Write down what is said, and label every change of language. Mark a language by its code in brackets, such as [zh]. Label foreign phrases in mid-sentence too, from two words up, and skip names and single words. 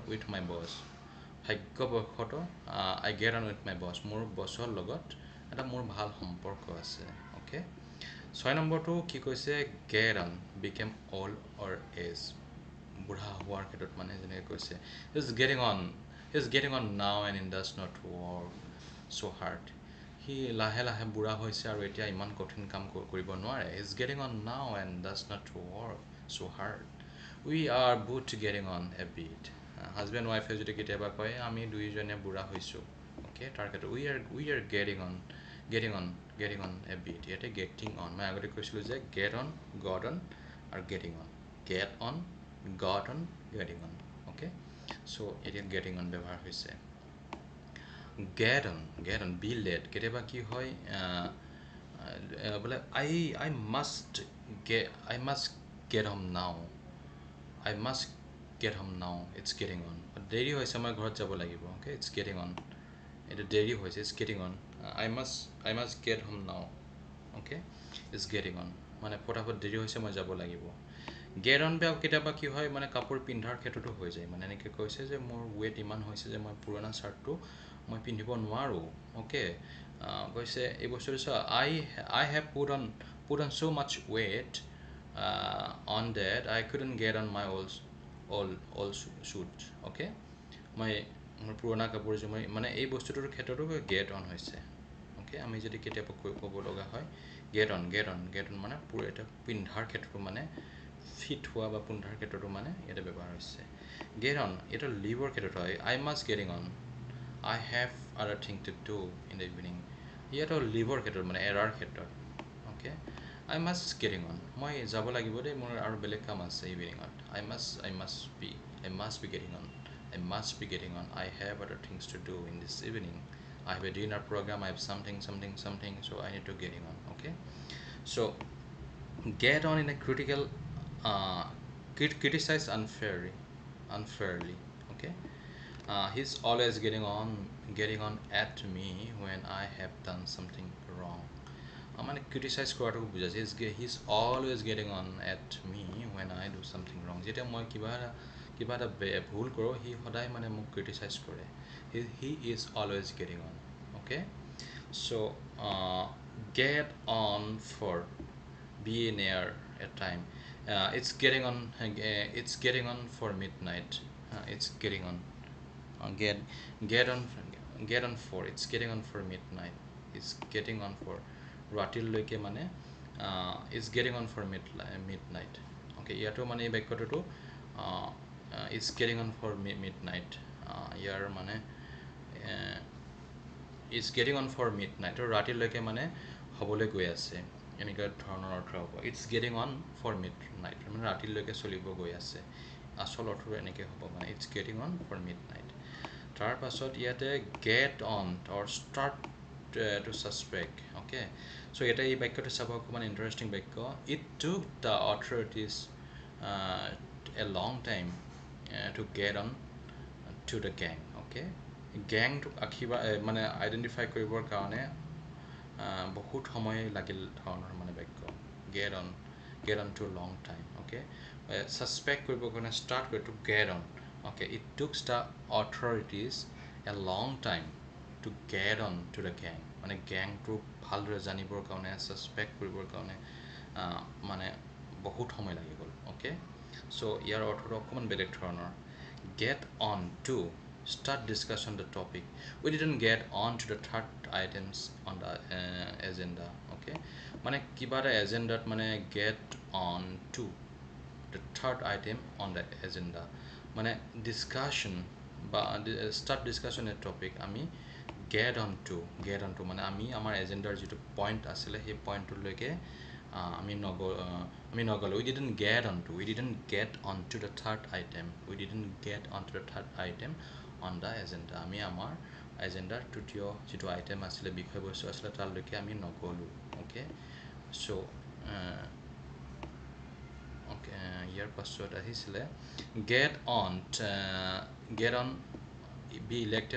[en] with my boss ভাগ্যবশত I get on with my boss [as] মোৰ বছৰ লগত এটা মোৰ ভাল সম্পৰ্ক আছে [en] okay [as] 6 নম্বৰটো কি কৈছে [en] get on became old or age [as] বুঢ়া হোৱাৰ ক্ষেত্ৰত মানে যেনেকৈ কৈছে [en] he's getting on now and he does not work so hard [as] সি লাহে লাহে বুঢ়া হৈছে আৰু এতিয়া ইমান কঠিন কাম কৰিব নোৱাৰে [en] he's getting on now and does not work so hard we are both getting on a bit [as] হাজবেণ্ড ৱাইফে যদি কেতিয়াবা কয় আমি দুইজনে বুঢ়া হৈছোঁ [en] okay [as] তাৰ ক্ষেত্ৰত [en] we are getting on getting on getting on a bit ইয়াতে getting on [as] মই আগতে কৈছিলোঁ যে [en] get on got on আৰু getting on get on got on getting on okay so এতিয়া getting on [as] ব্যৱহাৰ হৈছে [en] get on be late [as] কেতিয়াবা কি হয় বোলে [en] I must get home now I must get home now it's getting on [as] দেৰি হৈছে মই ঘৰত যাব লাগিব [en] okay it's getting on [as] এটা দেৰি হৈছে [en] it's getting on I must get home now okay it's getting on [as] মানে ফটাফট দেৰি হৈছে মই যাব লাগিব [en] get on [as] বেয়া কেতিয়াবা কি হয় মানে কাপোৰ পিন্ধাৰ ক্ষেত্ৰতো হৈ যায় মানে এনেকৈ কৈছে যে মোৰ ৱেট ইমান হৈছে যে মই পুৰণা চাৰ্টটো মই পিন্ধিব নোৱাৰোঁ okay কৈছে এই বস্তুটো চোৱা [en] I have put on so much weight on that I couldn't get on my old suit okay [as] মই মোৰ পুৰণা কাপোৰ যে মই মানে এই বস্তুটোৰ ক্ষেত্ৰতো [en] get on [as] হৈছে okay আমি যদি কেতিয়াবা ক'ব লগা হয় [en] get on [as] মানে পুৰা এটা পিন্ধাৰ ক্ষেত্ৰতো মানে ফিট হোৱা বা পিন্ধাৰ ক্ষেত্ৰতো মানে এটা ব্যৱহাৰ হৈছে [en] get on [as] এটা লিভৰ ক্ষেত্ৰত হয় [en] I must getting on I have other thing to do in the evening [as] ইয়াতো লিভৰ ক্ষেত্ৰত মানে এৰাৰ ক্ষেত্ৰত [en] okay I must getting on [as] মই যাব লাগিব দেই মোৰ আৰু বেলেগ কাম আছে ইভিনিঙত [en] I must be getting on I must be getting on I have other things to do in this evening I have a dinner program I have something so I need to getting on okay so get on in a critical criticize unfairly okay he's always getting on at me when I have done something wrong [as] মানে criticize কৰাটো বুজাইছে [en] he's always getting on at me when I do something wrong [as] যেতিয়া মই কিবা এটা ভুল কৰোঁ সি সদায় মানে মোক criticize কৰে [en] he is always getting on okay so get on for be near a time it's getting on for midnight it's getting on get on for it's getting on for midnight it's getting on for [as] ৰাতিলৈকে মানে [en] it's getting on for midnight okay [as] ইয়াতো মানে এই বাক্যটো [en] it's getting on for midnight [as] ইয়াৰ মানে [en] it's getting on for midnight [as] আৰু ৰাতিলৈকে মানে হ'বলৈ গৈ আছে এনেকুৱা ধৰণৰ অৰ্থ হ'ব [en] it's getting on for midnight [as] মানে ৰাতিলৈকে চলিব গৈ আছে আসল অৰ্থটো এনেকৈ হ'ব মানে [en] it's getting on for midnight [as] তাৰ পাছত ইয়াতে [en] get on or start to suspect okay so এটা [as] এই বাক্যটো চাব অকমান ইন্টাৰেষ্টিং বাক্য [en] it took the authorities a long time to get on to the gang okay gang [as] to আখিবা মানে আইডেন্টিফাই কৰিবৰ কাৰণে বহুত সময় লাগিল ধৰণৰ মানে বাক্য [en] get on to long time okay suspect কৰিবৰ কাৰণে start কৰি to get on okay it took the authorities a long time to get on to the gang মানে [as] গ্যাংটো ভালদৰে জানিবৰ কাৰণে সাসপেক্ট কৰিবৰ কাৰণে মানে বহুত সময় লাগি গ'ল [en] okay so [as] ইয়াৰ অৰ্থটো অকমান বেলেগ ধৰণৰ get [en] on to start discussion the topic we didn't get on to the third items on the agenda okay [as] মানে কিবা এটা এজেন্ডাত মানে [en] get on to the third item on the agenda মানে discussion বা start discussion a topic আমি get on to [as] মানে আমি আমাৰ এজেন্ডাৰ যেটো পইণ্ট আছিল সেই পইণ্টলৈকে আমি নগলো [en] we didn't get on to the third item on the agenda [as] আমি আমাৰ এজেন্ডাৰ তৃতীয় যেটো আইটেম আছিল বিষয়বস্তু আছিল তালৈকে আমি নগলো [en] okay so okay [as] ইয়াৰ পাছত আহিছিলে [en] get on be elected